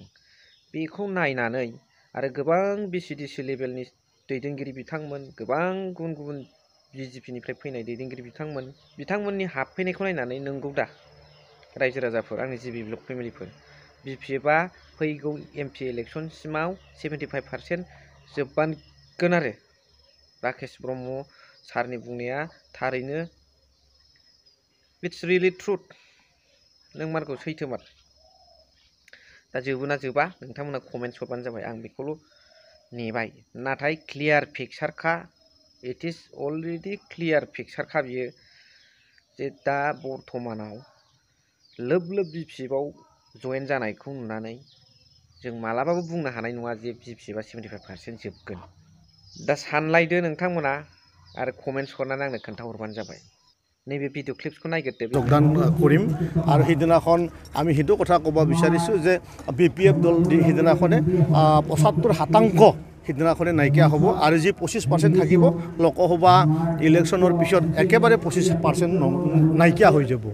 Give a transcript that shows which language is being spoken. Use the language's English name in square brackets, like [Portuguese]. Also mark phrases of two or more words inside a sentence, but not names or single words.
[Bodo] बेखौ नायनानै आरो गोबां BCDC लेभेलनि दैदेनगिरि बिथांमोन, गोबां गुबुन BJP निफ्राय फैनाय दैदेनगिरि बिथांमोननि हाबफैनायखौ नायनानै, नंगौ दा रायजो राजाफोर, आंनि जिबि ब्लग फेमिलिफोर, BPF आ फैगौ MP इलेक्सनसिमाव 75% जोबगोन आरो राकेश ब्रह्म सारनि बुंनाया थारैनो [English] it's really truth, [Bodo] नोंमारगौ, सैथोमार। दा जोबोना जोबा नोंथांमोना कमेन्ट्स हरबानो जाबाय, आं बेखौल' नेबाय। नाथाय [English] clear picture-kha, it is already clear picture-kha [Bodo] बियो, जे दा बर्थमानाव लोब BPF आव जयेन जानायखौ नुनानै जों मालाबाबो बुंनो हानाय नङा जे BPF आ 75% जोबगोन। दा सानलायदो नोंथांमोना आरो कमेन्ट्स हरनानै आंनो खोन्थाहरबानो जाबाय। नैबे भिडिअ क्लिप्सखौ नायग्रोदो। [Assamese] যোগদান কৰিম আৰু সেইদিনাখন আমি সেইটো কথা ক'ব বিচাৰিছোঁ যে BPF দল সেইদিনাখনে 75% সেইদিনাখনে নাইকিয়া হ'ব, আৰু যি 25% থাকিব লোকসভা ইলেকশ্যনৰ পিছত একেবাৰে 25% নাইকিয়া হৈ যাব।